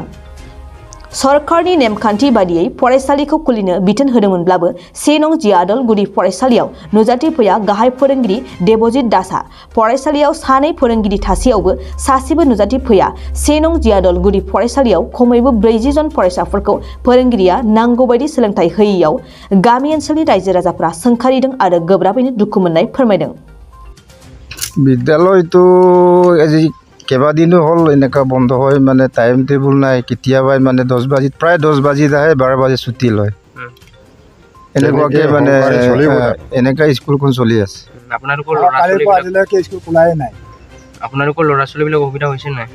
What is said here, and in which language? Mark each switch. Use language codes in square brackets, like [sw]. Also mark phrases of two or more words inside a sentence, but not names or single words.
[brx] सरकारनि नेमखान्थि बादियै फरायसालिखौ खुलिनो बिथोन होदोंमोनब्लाबो 1 नं जियादल गुदि फरायसालियाव नुजाथि फैया गाहाय फोरोंगिरि देबजित दासआ। फरायसालियाव सानै फोरोंगिरि थासेयावबो सासेबो नुजाथि फैया। 1 नं जियादल गुदि फरायसालियाव खमैबो 40 जन फरायसाफोरखौ फोरोंगिरिया नांगौबायदि सोलोंथाइ होयैयाव गामि ओनसोलनि रायजो राजाफोरा सोंखारिदों आरो गोब्राबैनो दुखु मोननाय फोरमायदों। [as] বিদ্যালয়টো আজি কেইবাদিনো হ'ল এনেকুৱা বন্ধ হয়, মানে টাইম টেবুল নাই। কেতিয়াবা মানে 10 বাজিত প্ৰায় 10 বাজিত আহে, 12 বাজি ছুটি লয়। এনেকুৱাকৈ মানে এনেকুৱা স্কুলখন চলি আছে। আপোনালোকৰ ল'ৰা ছোৱালীবিলাক অসুবিধা হৈছে নাই?